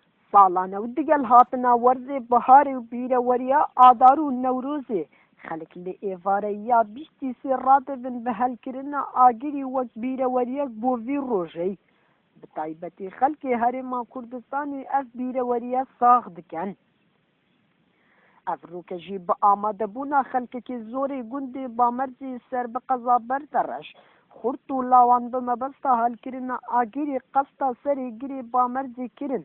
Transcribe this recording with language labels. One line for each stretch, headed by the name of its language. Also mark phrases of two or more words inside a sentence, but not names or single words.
Kurdish: ساڵانە و دیگەل هاتنە وەرزێ بەهارێ و بیرەوەریە ئادار و نەورۆزێ خەڵک لە ئێوارە یا بیستی سێ ڕادەبن بە هەلکردنە ئاگری وەک بیرەوەریەک بۆ vî ڕۆژەی bi taybetî xelkê Herêma Kurdistanê ev bîreweriya sax dikin. Ev rûke jî bi amadebûna xelkekî zorê gundê Bamerzê ser bi qeza berdereş xurt û lawan bi mebesta helkirina agirê qesta serê girê Bamerzê kirin.